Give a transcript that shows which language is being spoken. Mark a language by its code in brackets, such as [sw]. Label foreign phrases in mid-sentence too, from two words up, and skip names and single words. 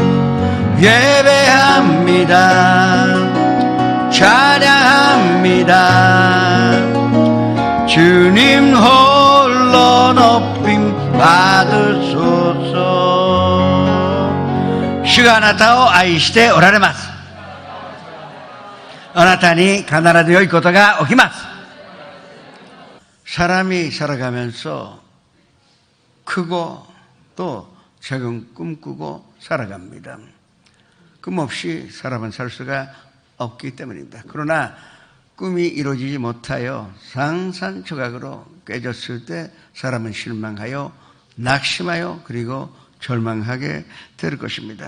[ko] 예배합니다. 찬양합니다. 주님 홀로 높임 받으소서. [ja] 주가あなたを愛しておられます。あなたに必ず良いことが起きます。 [ko] 사람이 살아가면서 크고 또 작은 꿈 꾸고 살아갑니다. 꿈 없이 사람은 살 수가 없기 때문입니다. 그러나 꿈이 이루어지지 못하여 산산조각으로 깨졌을 때 사람은 실망하여 낙심하여 그리고 절망하게 될 것입니다.